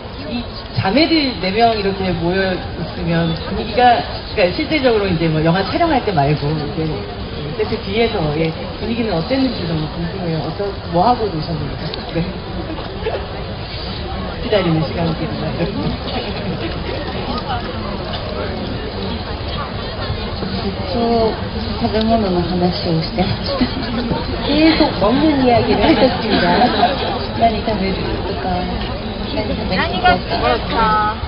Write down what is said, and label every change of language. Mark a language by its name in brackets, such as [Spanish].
[Korean] 이 자매들 4명 이렇게 모여 있으면 분위기가, 그러니까 실제적으로 이제 뭐 영화 촬영할 때 말고 이제 세트 뒤에서의 분위기는 어땠는지 너무 궁금해요. 뭐 하고 노셨는지. 네. 기다리는 시간이겠구나. [Japanese] 食べ物の話をしてました。 [Korean] 계속 먹는 이야기를 하셨습니다. [Japanese] 何食べるとか、何食べるとか。